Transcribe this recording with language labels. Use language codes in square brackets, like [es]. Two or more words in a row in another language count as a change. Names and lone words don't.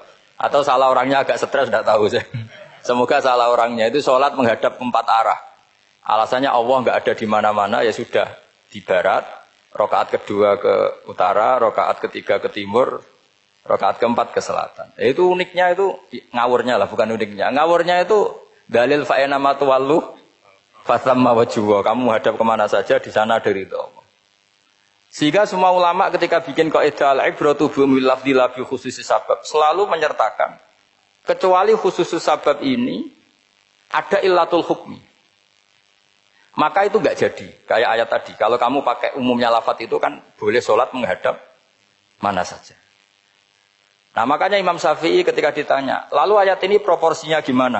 [id] Atau salah orangnya agak stres, tidak tahu saya. Semoga salah orangnya itu sholat menghadap 4 arah. Alasannya Allah nggak ada di mana-mana, ya sudah. Di barat, rakaat kedua ke utara, rakaat ketiga ke timur, rakaat keempat ke selatan. Itu uniknya itu ngawurnya lah, bukan uniknya. Ngawurnya itu dalil [ar] فأين ما تولوا فثم وجهه. [id] Kamu hadap kemana saja di sana dari itu Allah. Sehingga semua ulama ketika bikin kaidah [ar] العبرة بعموم اللفظ لا بخصوص السبب [id] selalu menyertakan kecuali khusus sabab ini ada [ar] علة الحكم. [id] Maka itu enggak jadi. Kayak ayat tadi, kalau kamu pakai umumnya lafaz itu kan boleh sholat menghadap mana saja. Nah makanya Imam Syafi'i ketika ditanya, lalu ayat ini proporsinya gimana?